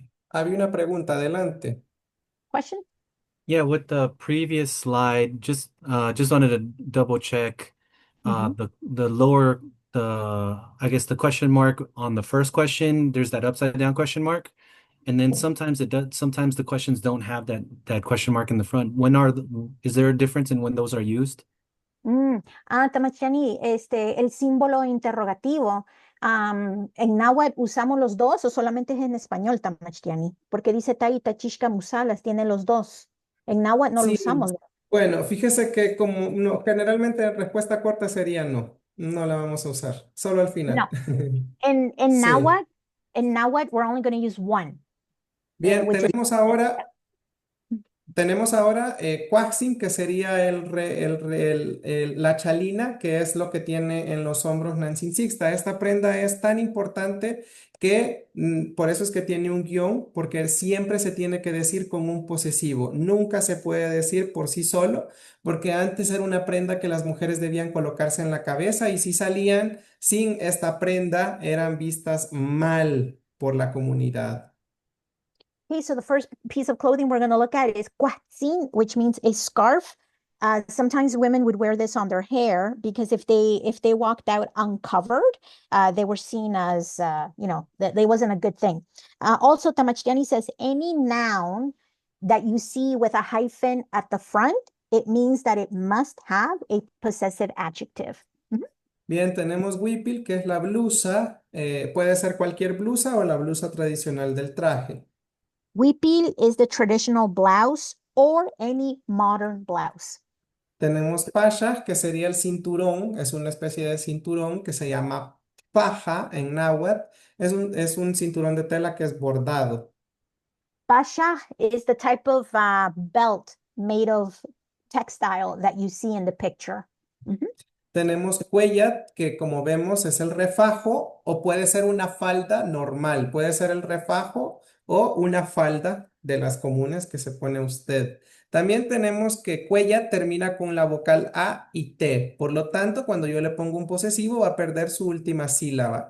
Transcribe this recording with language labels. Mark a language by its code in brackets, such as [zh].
[es] Había una pregunta, adelante. [en] Question? Yeah, with the previous slide, just wanted to double check the lower I guess the question mark on the first question, there's that upside down question mark. And then sometimes sometimes the questions don't have that question mark in the front. Is there a difference in when those are used? [es] Tamachani, el símbolo interrogativo, ¿en náhuatl usamos los dos o solamente es en español, Tamachtiani? Porque dice Tai tachishka musalas, tiene los dos. En náhuatl no lo Sí, usamos. bueno, fíjese que como no, generalmente respuesta corta sería no, no la vamos a usar, solo al final. [en] No. In [es] Sí. [en] náhuatl, we're only going to use one. [es] Bien, [en] Which is [es] tenemos ahora Cuaxin, que sería la chalina, que es lo que tiene en los hombros Nancy Sixta. Esta prenda es tan importante que por eso es que tiene un guión, porque siempre se tiene que decir con un posesivo. Nunca se puede decir por sí solo, porque antes era una prenda que las mujeres debían colocarse en la cabeza y si salían sin esta prenda eran vistas mal por la comunidad. [en] Okay, so the first piece of clothing we're going to look at is cuatzin, which means a scarf. Sometimes women would wear this on their hair because if they walked out uncovered, they were seen as that they wasn't a good thing. Also, Tamachtiani says any noun that you see with a hyphen at the front, it means that it must have a possessive adjective. [es] Bien, tenemos huipil, que es la blusa. Puede ser cualquier blusa o la blusa tradicional del traje. [en] Huipil is the traditional blouse or any modern blouse. [es] Tenemos pashas, que sería el cinturón, es una especie de cinturón que se llama paja en náhuatl. Es un cinturón de tela que es bordado. [en] Pasha is the type of belt made of textile that you see in the picture. [es] Tenemos cuellat, que como vemos es el refajo o puede ser una falda normal. Puede ser el refajo o una falda de las comunes que se pone usted. También tenemos que cuella termina con la vocal A y T. Por lo tanto, cuando yo le pongo un posesivo, va a perder su última sílaba.